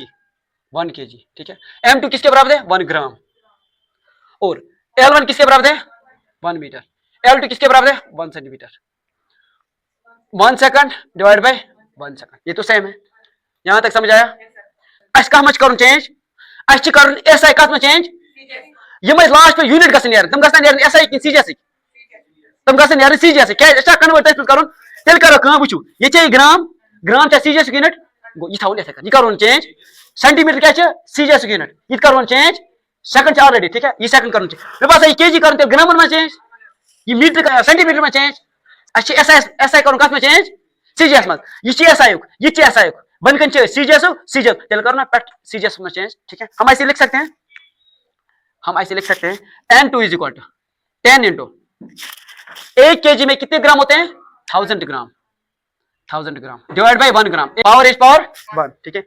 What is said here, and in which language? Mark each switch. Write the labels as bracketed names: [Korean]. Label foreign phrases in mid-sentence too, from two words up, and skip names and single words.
[Hindi] 1 kg. ठीक है. M2 किसके बराबर है? 1 ग्राम. और L1 किसके बराबर है? 1 मीटर. L2 किसके बराबर है? 1 सेंटीमीटर. 1 [English] second divide by 1 second. [Hindi] ये तो सेम है. यहां तक समझ आया? [Kashmiri] अस कह मच करुन चेंज? अस करुन SI कत में चेंज? यम लास्ट पे यूनिट गसन नेरन, तम गसन नेरन SI कि CGS, तम गसन नेरन CGS. क्या अच्छा कन्वर्ट तस करुन? तेल करो कहां वुचू, ये चे ग्राम चे CGS यूनिट गो. ये थाउन ऐसे कर, ये करुन चेंज. सेंटीमीटर क्या चे? CGS यूनिट. ये करुन चेंज. सेकंड चे ऑलरेडी. ठीक है. ये सेकंड करुन चेंज. मे पास ये केजी करुन तेल ग्राम में चेंज. [Hindi] ये मीटर का सेंटीमीटर में चेंज. [Kashmiri] अच्छे SI करुन कत में चेंज? CGS में. ये चे SI युक, ये चे SI युक. बनकन चे CGS तेल करो ना पेट CGS में चेंज. ठीक है. [Hindi] हम ऐसे लिख सकते हैं, N2 [English] is equal to 10 into [Hindi] 1 kg में कितने ग्राम होते हैं? 1000 ग्राम. 1000 ग्राम डिवाइड बाय 1 ग्राम. [English] power is power 1. [Hindi] ठीक है.